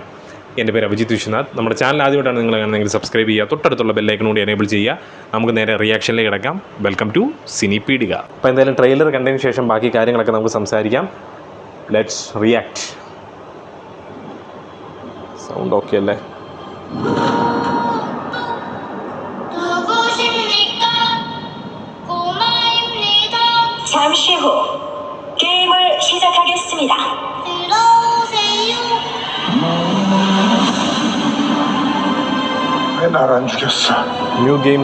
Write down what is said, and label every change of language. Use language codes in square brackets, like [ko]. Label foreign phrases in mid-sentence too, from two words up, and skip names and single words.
[ml] എൻ്റെ പേര് അഭിജിത്ത് വിശ്വനാഥ്. നമ്മുടെ ചാനൽ ആദ്യമായിട്ടാണ് നിങ്ങൾ കാണുന്നതെങ്കിൽ സബ്സ്ക്രൈബ് ചെയ്യുക, തൊട്ടടുത്തുള്ള [en] bell icon [ml] കൂടി എനേബിൾ ചെയ്യുക. നമുക്ക് നേരെ റിയാക്ഷനിലേക്ക് കിടക്കാം. [en] Welcome to Cinepedika. [ml] അപ്പോൾ എന്തായാലും ട്രെയിലർ കണ്ടതിന് ശേഷം ബാക്കി കാര്യങ്ങളൊക്കെ നമുക്ക് സംസാരിക്കാം. [en] Let's react. sound okay [ml] അല്ലേ? [ko] 잠시 후 게임을 시작하겠습니다. 왜 날 안 죽였어? [en] New game.